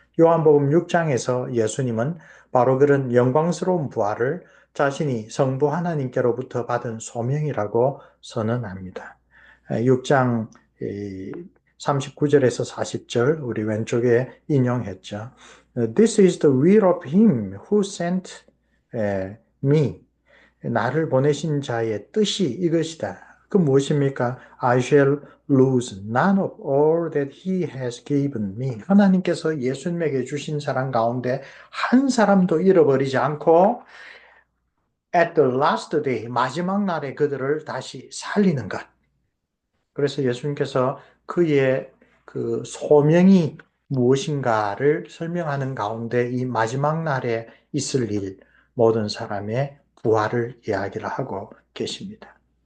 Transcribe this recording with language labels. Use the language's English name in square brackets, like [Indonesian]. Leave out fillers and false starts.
[Korean] 요한복음 6장에서 예수님은 바로 그런 영광스러운 부활을 자신이 성부 하나님께로부터 받은 소명이라고 선언합니다. 6장 39절에서 40절 우리 왼쪽에 인용했죠. [English] This is the will of him who sent me. [Korean] 나를 보내신 자의 뜻이 이것이다. 그 무엇입니까? [English] I shall lose none of all that he has given me. [Korean] 하나님께서 예수님에게 주신 사람 가운데 한 사람도 잃어버리지 않고 [English] at the last day, [Korean] 마지막 날에 그들을 다시 살리는 것. 그래서 예수님께서 그의 그 소명이 무엇인가를 설명하는 가운데 이 마지막 날에 있을 일, 모든 사람의 부활을 이야기를 하고 계십니다.